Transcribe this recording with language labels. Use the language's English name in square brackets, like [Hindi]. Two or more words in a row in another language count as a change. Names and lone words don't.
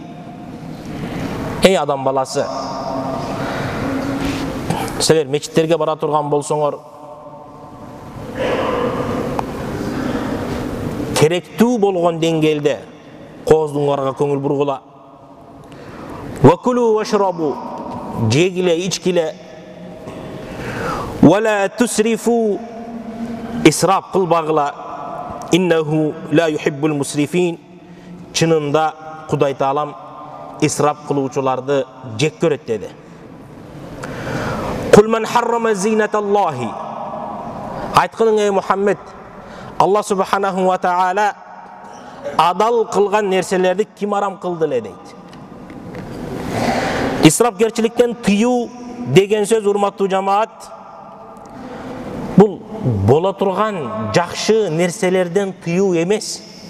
[Kyrgyz] Эй адам баласы, сиздер мечиттерге бара турган болсоңор, керектүү болгон деңгээлде кооздуңарга көңүл бургула. [Arabic] وكلوا واشربوا, [Kyrgyz] жегиле, ичкиле. [Arabic] ولا تسرفوا, [Kyrgyz] исрап кылбагыла. [Arabic] إنه لا يحب المسرفين. [Kyrgyz] Чынында Кудай Таалам исрап кылуучуларды жек көрөт деди. [Arabic] قل من حرم زينة الله. [Kyrgyz] Айткының ey Мухаммед, Аллах [Arabic] سبحانه وتعالى [Kyrgyz] адал кылган нерселерди ким арам кылды эле дейт. Исрапкерчиликтен тыюу деген сөз, урматтуу жамаат, бул бола турган жакшы нерселерден тыюу эмес.